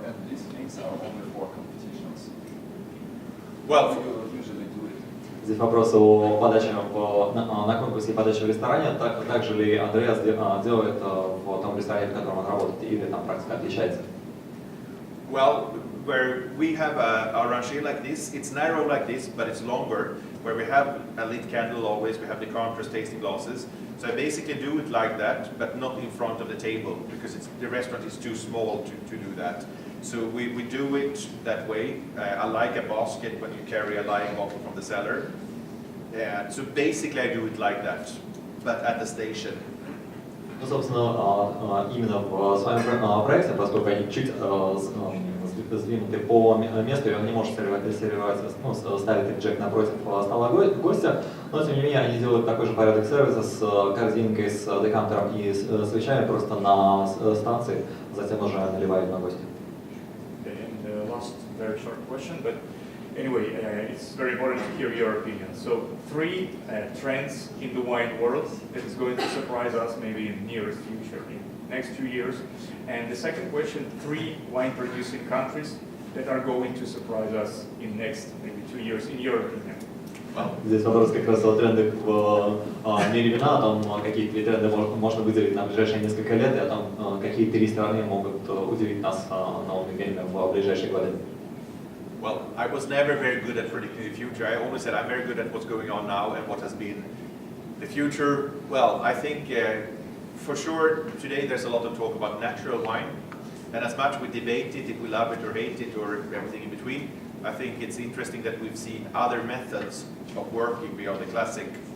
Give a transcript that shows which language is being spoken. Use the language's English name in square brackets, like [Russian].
[English] And these things are only for competitions. Well, you usually do it. [Russian] Здесь вопрос о подаче на конкурсе и подаче в ресторане. Также ли Андреас делает в том ресторане, в котором он работает, или там практика отличается? [English] Well, where we have a rancher like this, it's narrow like this, but it's longer, where we have a lit candle always, we have the decanters, tasting glasses. So I basically do it like that, but not in front of the table, because the restaurant is too small to do that. So we do it that way. I like a basket when you carry a lying bottle from the cellar. And so basically I do it like that, but at the station. [Russian] Ну, собственно, именно в своем проекте, поскольку они чуть сдвинуты по месту, и он не может сервировать, ставить джек напротив стола гостя, но тем не менее они делают такой же порядок сервиса с корзинкой, с декантером и с свечами просто на станции, затем уже наливают на гостя. [English] And last very short question, but anyway, it's very important to hear your opinion. So 3 trends in the wine world that is going to surprise us maybe in nearest future, in next 2 years. And the second question, 3 wine producing countries that are going to surprise us in next maybe 2 years, in your opinion. [Russian] Здесь вопрос как раз о трендах в мире вина, о том, какие 3 тренда можно выделить на ближайшие несколько лет, и о том, какие 3 страны могут удивить нас новыми винами в ближайшие годы. [English] Well, I was never very good at predicting the future. I always said I'm very good at what's going on now and what has been. The future, well, I think for sure today there's a lot of talk about natural wine. And as much we debate it, if we love it or hate it or everything in between, I think it's interesting that we've seen other methods of working beyond the classic.